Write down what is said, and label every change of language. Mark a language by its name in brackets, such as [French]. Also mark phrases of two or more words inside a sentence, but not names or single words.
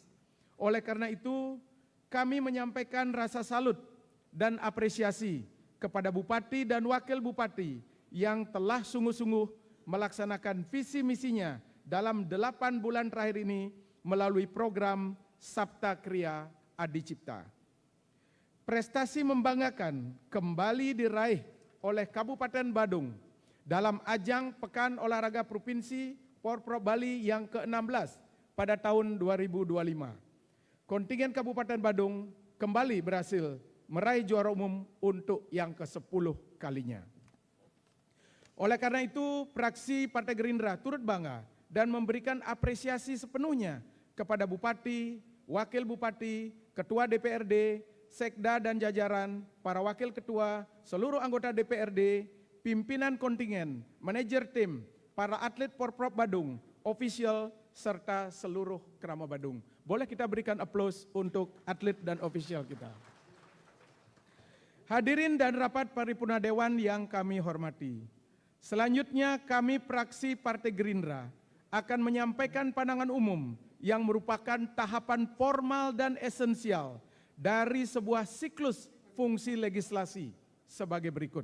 [Indonesian] Oleh karena itu, kami menyampaikan rasa salut dan apresiasi kepada Bupati dan Wakil Bupati yang telah sungguh-sungguh melaksanakan visi misinya dalam 8 bulan terakhir ini melalui program Sabta Kriya Adi Cipta. Prestasi membanggakan kembali diraih oleh Kabupaten Badung dalam ajang Pekan Olahraga Provinsi Porprov Bali yang ke-16 pada tahun 2025. Kontingen Kabupaten Badung kembali berhasil meraih juara umum untuk yang ke-10 kalinya. Oleh karena itu, fraksi Partai Gerindra turut bangga dan memberikan apresiasi sepenuhnya kepada Bupati, Wakil Bupati, Ketua DPRD, Sekda dan jajaran, para Wakil Ketua, seluruh anggota DPRD, pimpinan kontingen, manajer tim, para atlet Porprov Badung, official, serta seluruh Krama Badung. Boleh kita berikan aplaus untuk atlet dan official kita. Hadirin dan rapat paripurna Dewan yang kami hormati. Selanjutnya kami fraksi Partai Gerindra akan menyampaikan pandangan umum yang merupakan tahapan formal dan esensial dari sebuah siklus fungsi legislasi sebagai berikut.